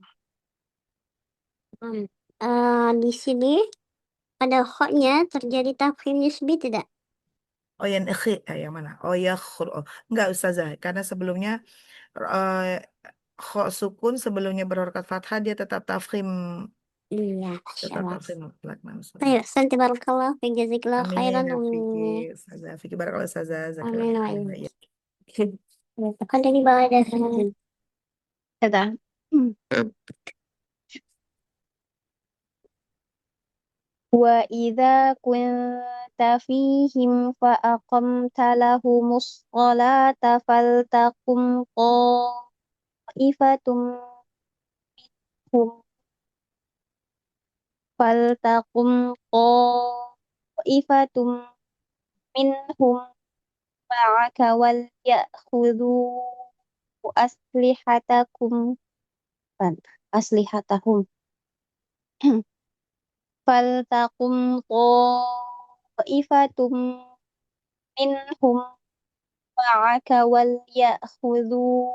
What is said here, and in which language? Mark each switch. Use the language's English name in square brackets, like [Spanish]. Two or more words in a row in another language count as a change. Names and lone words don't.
[Indonesian] Di sini pada khoknya terjadi [Arabic] تفخيم نسبي [Indonesian] tidak? Oh yang mana? Enggak Ustazah, karena sebelumnya kho sukun sebelumnya berharokat fathah dia tetap tafkhim Iya, Masya Tetap Allah. [Arabic] تحسين مطلق. [Indonesian] Nah, Ustazah. Ayo, santi [Arabic] بارك الله في جزاك الله خيرا. آمين يا فيك. [Indonesian] Ustazah. [Arabic] فيك بارك الله Ustazah. آمين و Zakallah. iyyakum. Ya, تفضلي بعد. [Indonesian] Kata. [Arabic] وإذا كنت فيهم فأقمت لهم الصلاة فلتقم طائفة منهم فلتقم طائفة منهم معك وليأخذوا أسلحتكم أسلحتهم فلتقم طائفة منهم معك وليأخذوا